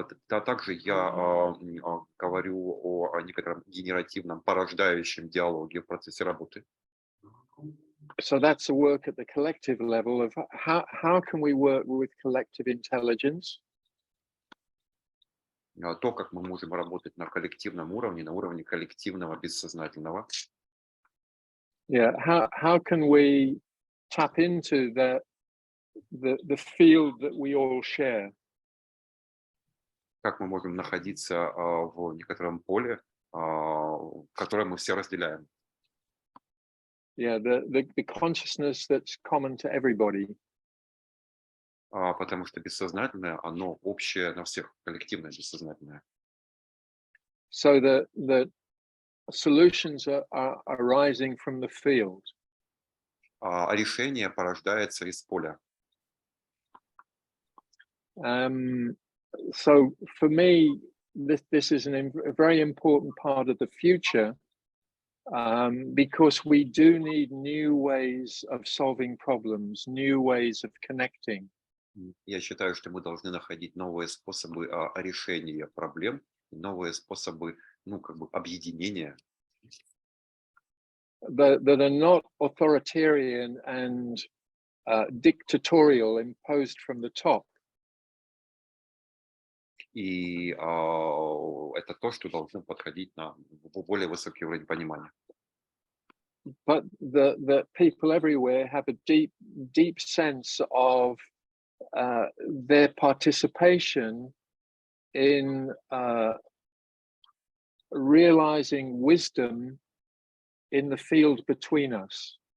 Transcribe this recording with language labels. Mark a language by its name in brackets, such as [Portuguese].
[Russian] Также я говорю о некотором генеративном, порождающем диалоге в процессе работы. [English] So that's a work at the collective level of how can we work with collective intelligence? [Russian] То, как мы можем работать на коллективном уровне, на уровне коллективного бессознательного. [English] Yeah, how can we tap into the field that we all share? [Russian] Как мы можем находиться в некотором поле, которое мы все разделяем. [English] Yeah, the consciousness that's common to everybody. [Russian] Потому что бессознательное, оно общее на всех, коллективное бессознательное. [English] So the solutions are arising from the field. [Russian] Решение порождается из поля. [English] So for me, this is a very important part of the future, because we do need new ways of solving problems, new ways of connecting. [Russian] Я считаю, что мы должны находить новые способы решения проблем, новые способы, ну, как бы объединения. [English] That are not authoritarian and dictatorial, imposed from the top. [Russian] И это то, что должно подходить на более высокий уровень понимания. [English] But the people everywhere have a deep sense of their participation in realizing wisdom in the field between us.